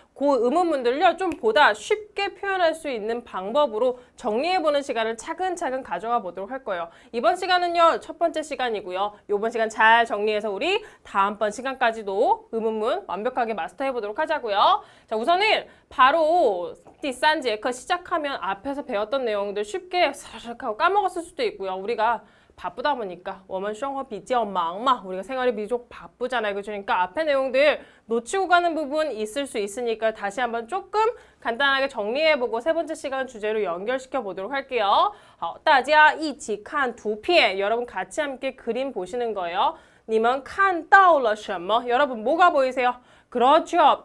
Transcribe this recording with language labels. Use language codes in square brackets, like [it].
[ko] 그 의문문들을요. 좀 보다 쉽게 표현할 수 있는 방법으로 정리해보는 시간을 차근차근 가져가 보도록 할 거예요. 이번 시간은요. 첫 번째 시간이고요. 이번 시간 잘 정리해서 우리 다음번 시간까지도 의문문 완벽하게 마스터해보도록 하자고요. 자, 우선은 바로 [zh] 第三节课 [ko] 시작하면 앞에서 배웠던 내용들 쉽게 사르륵 하고 까먹었을 수도 있고요. 우리가 바쁘다 보니까 [zh] 我们生活比较忙嘛. [ko] 우리가 생활이 비록 바쁘잖아요. 그러니까 앞에 내용들 놓치고 가는 부분 있을 수 있으니까 다시 한번 조금 간단하게 정리해보고 세 번째 시간 주제로 연결시켜 보도록 할게요. [zh] 好,大家一起看图片. [ko] 여러분 같이 함께 그림 보시는 거예요. [zh] 你们看到了什么? [ko] 여러분 뭐가 보이세요? 그렇죠.